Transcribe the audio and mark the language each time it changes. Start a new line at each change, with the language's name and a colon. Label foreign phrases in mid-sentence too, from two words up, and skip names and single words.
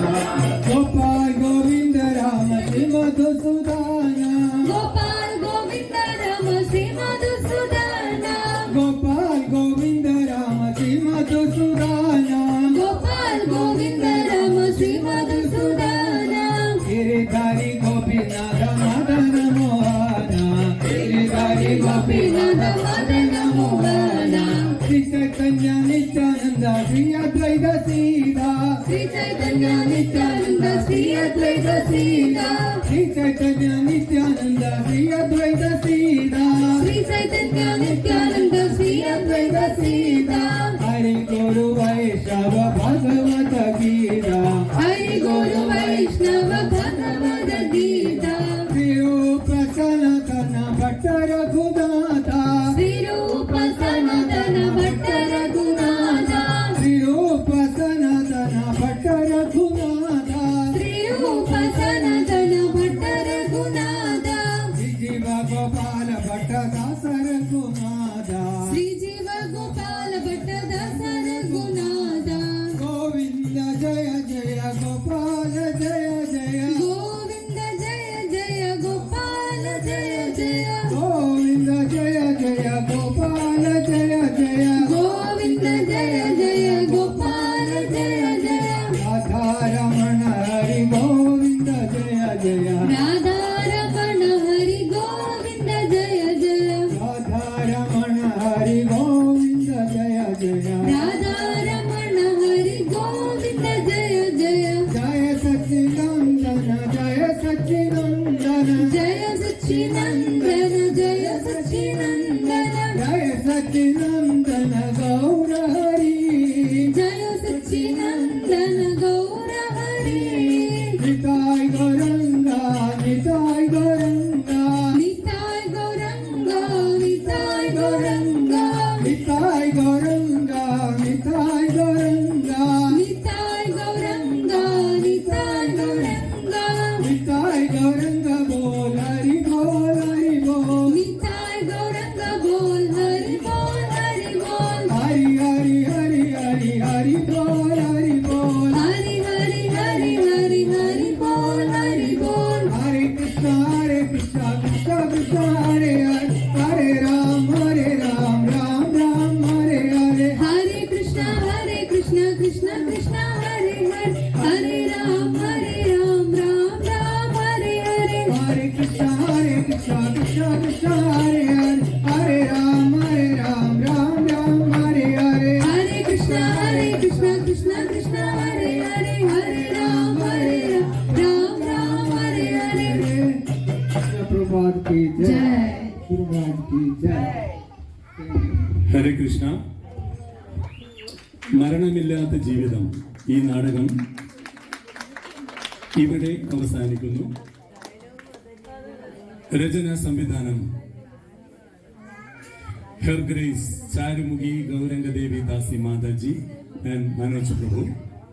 Sanskrit: ഗോപാൽ ഗോവിന്ദ രാമ ശ്രീ മധുസൂദന, ഗോപാൽ ഗോവിന്ദ രാമ ശ്രീ മധുസൂദന, ഗോപാൽ ഗോവിന്ദ രാമ ശ്രീ മധുസൂദന, ഗോപാൽ ഗോവിന്ദ രാമ ശ്രീ മധുസൂദന, गिरिधारी गोपीनाथ मदन मोहन, गिरिधारी ഗോപിനാഥ മദന മോഹന, श्री चैतन्य नित्यानंद श्री अद्वैत सीता, ശ്രീ ചൈതന്യ നിത്യാനന്ദ ശ്രീ അദ്വൈത സീത, श्री चैतन्य नित्यानंद श्री अद्वैत सीता, ശ്രീ ചൈതന്യ നിത്യാനന്ദ ശ്രീ അദ്വൈത സീത, हरि गुरु वैष्णव भगवत गीता, ഹരി ഗുരു വൈഷ്ണവ ഭഗവദ ഗീത, श्री रूप सनातन भट्ट रघुनाथा, ശ്രീ രൂപ സനാതന ഭട്ട രഘുനാഥ, श्री रूप सनातन भट्ट रघुनाथा, ശ്രീ രൂപ സനാതന ഭട്ട രഘുനാഥ, जीव गोपाल भट्ट दास रघुनाथा, ശ്രീ ജീവ ഗോപാല ഭട്ട ദാസ രഘുനാഥ, गोविंद जय जय गोपाल जय जय, ഗോവിന്ദ ജയ ജയ ഗോപാല ജയ ജയ, गोविंद जय जय गोपाल जय जय, ഗോവിന്ദ ജയ ജയ ഗോപാല ജയ ജയ, राधा रमण हरि गोविंद जय जय, രാധാരമണ ഹരി ഗോവിന്ദ ജയ ജയ, राधा रमण हरि गोविंद जय जय, രാധാരമണ ഹരി ഗോവിന്ദ ജയ ജയ, जय सच्चिदानंद जय सच्चिदानंद, ജയ സച്ചിനന്ദന ജയ സച്ചിനന്ദന, जय सच्चिदानंद गौर हरि, ജയ സച്ചിനന്ദന ഗൗര ഹരി, निताय गौरंगा निताय गौरंगा, നിതായ് ഗൗരംഗ നിതായ് ഗൗരംഗ, निताय गौरंगा निताय गौरंगा, നിതായ് ഗൗരംഗ നിതായ് ഗൗരംഗ, निताय गौरंगा बोल हरि बोल हरि बोल, നിതായ് ഗൗരംഗ ബോൽ ഹരി ബോൽ ഹരി ബോൽ, हरि हरि हरि हरि हरि बोल हरि बोल, ഹരി ഹരി ഹരി ഹരി ഹരി ബോൽ ഹരി ബോൽ, हरे कृष्णा कृष्ण कृष्ण हरे हरे, हरे राम राम राम हरे हरे, ഹരേ കൃഷ്ണ കൃഷ്ണ കൃഷ്ണ ഹരേ ഹരേ, ഹരേ രാം രാം രാം ഹരേ ഹരേ, हरे कृष्ण कृष्ण कृष्ण हरे हरे, हरे राम राम हरे हरे, ഹരേ കൃഷ്ണ കൃഷ്ണ കൃഷ്ണ ഹരേ ഹരേ, ഹരേ രാം രാം ഹരേ ഹരേ.
Hindi: प्रभात की जय, ജയ്. प्रभात की जय.
Malayalam: ഹരേ കൃഷ്ണ. മരണമില്ലാത്ത ജീവിതം ഈ നാടകം ഇവിടെ അവസാനിക്കുന്നു. രചന സംവിധാനം ഹെർ ഗ്രേസ് ചാരുമുഖി ഗൗരംഗദേവി ദാസി മാതാജി ആൻഡ് മനോജ് പ്രഭു.